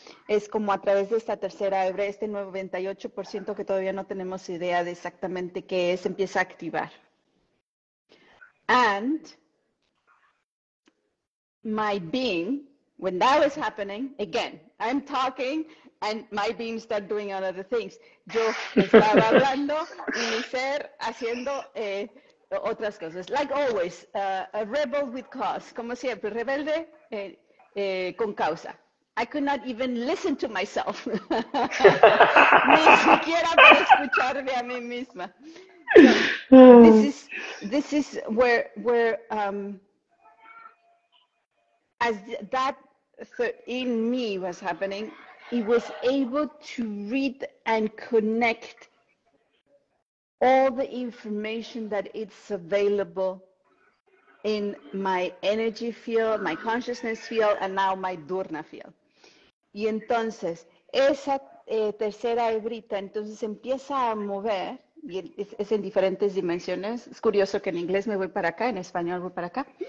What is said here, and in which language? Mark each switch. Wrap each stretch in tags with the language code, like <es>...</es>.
<es>Es como a través de esta tercera hebra, este 98% que todavía no tenemos idea de exactamente qué es, empieza a activar.</es> <en>And my being, when that was happening, again, I'm talking and my being started doing other things.</en> <es>Yo estaba hablando y mi ser haciendo otras cosas.</es> <en>Like always, a rebel with cause,</en> <es>como siempre, rebelde con causa.</es> <en>I could not even listen to myself.</en> <es>Ni siquiera para escucharme a mí misma.</es> <en>So, this is where as that in me was happening, it was able to read and connect all the information that it's available in my energy field, my consciousness field, and now my dUr-Rna field.</en> <es>Y entonces, esa tercera hebrita entonces empieza a mover, y es en diferentes dimensiones. Es curioso que en inglés me voy para acá, en español voy para acá.</es>